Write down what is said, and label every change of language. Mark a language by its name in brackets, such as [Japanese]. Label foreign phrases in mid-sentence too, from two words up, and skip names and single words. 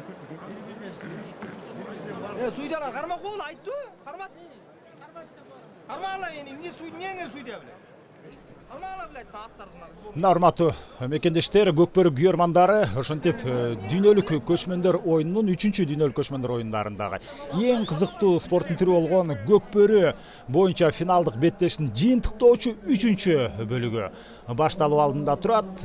[Kyrgyz] Суйдалар, қарма қол, айтты, қармат. Қармала, не суйды, не суйды әбілі? Қармала біләді, аттардыңар. Урматтуу мекендештер, көкбөрү күйөрмандары ошентип дүйнөлүк көчмөндөр оюнунун 3-чү дүйнөлүк көчмөндөр оюндарындагы эң кызыктуу спорттун түрү болгон көкбөрү боюнча финалдык беттештин жыйынтыктоочу 3-чү бөлүгү башталуу алдында турат.